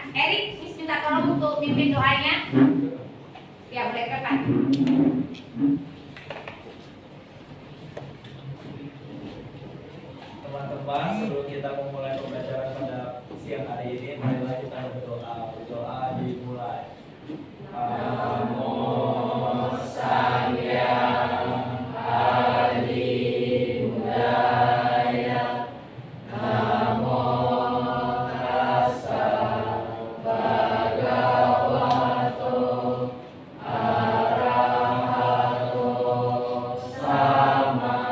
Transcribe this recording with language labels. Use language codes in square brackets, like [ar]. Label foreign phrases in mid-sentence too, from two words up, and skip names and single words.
[id] Erik, Miss minta tolong untuk pimpin doanya. Ya, boleh Pak. Teman-teman, sebelum kita memulai pembelajaran pada siang hari ini, marilah kita berdoa. Berdoa dimulai. [pi] Namo Sangya Adinudaya Namo Tassa Bhagavato Arahato Sama